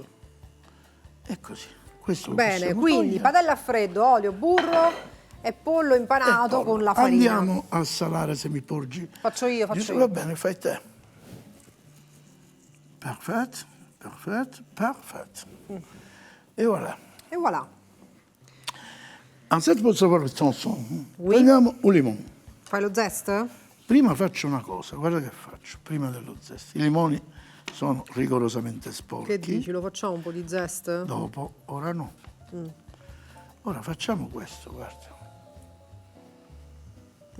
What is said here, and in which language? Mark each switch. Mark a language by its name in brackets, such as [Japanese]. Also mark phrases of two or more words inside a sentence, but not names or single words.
[Italian] E così. Questo lo Bene, possiamo quindi togliere. padella a freddo, olio, burro e pollo impanato E poi con la farina. Andiamo a salare se mi porgi. Faccio io. Va bene, fai te. Perfetto. E voilà. E voilà. [French] Ensuite, pour savoir le chanson, Oui. [Italian] prendiamo un limone. Fai lo zest? Prima faccio una cosa, guarda che faccio, prima dello zest. I limoni sono rigorosamente sporchi. Che dici? Lo facciamo un po' di zest? Dopo, ora no. Ora facciamo questo, guarda.